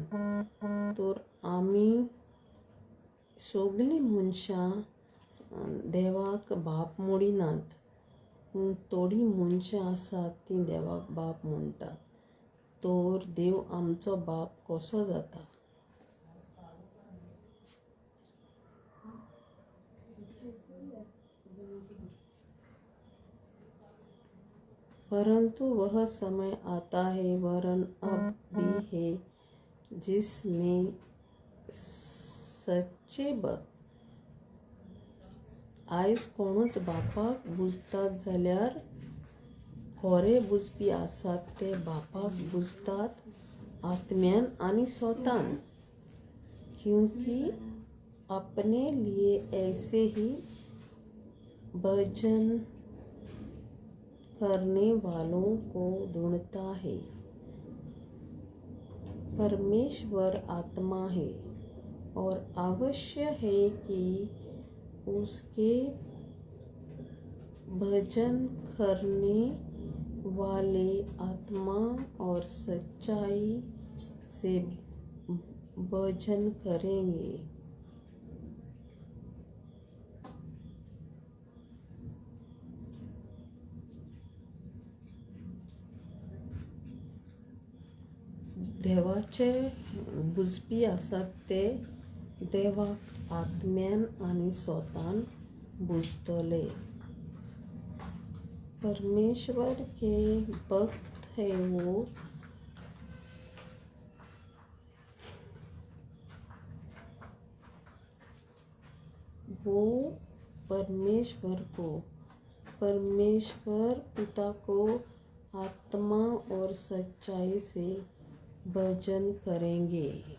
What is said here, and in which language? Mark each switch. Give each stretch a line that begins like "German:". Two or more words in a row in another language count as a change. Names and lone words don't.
Konkani: तर आमी सगलीं मनशां देवाक बाप म्हणिनात, पूण थोडीं मनशां आसात तीं देवाक बाप म्हणटात. तर देव आमचो बाप कसो जाता?
Hindi: परंतु वह समय आता है, वरन अब भी है, जिसमें
Konkani: सच्चे आयज कोणूच बापाक बुजतात जाल्यार खरे बुजपी आसात ते बापाक बुजतात आत्म्यान आनी स्वतान.
Hindi: क्योंकि अपने लिए ऐसे ही भजन करने वालों को ढूंढता है. परमेश्वर आत्मा है और आवश्यक है कि उसके भजन करने वाले आत्मा और सच्चाई से भजन करेंगे.
Konkani: देवाचे बुजपी आसात ते देवाक आत्म्यान आनी स्वतान बुजतले.
Hindi: परमेश्वर के भक्त है वो परमेश्वर पिता को आत्मा और सच्चाई से भजन करेंगे.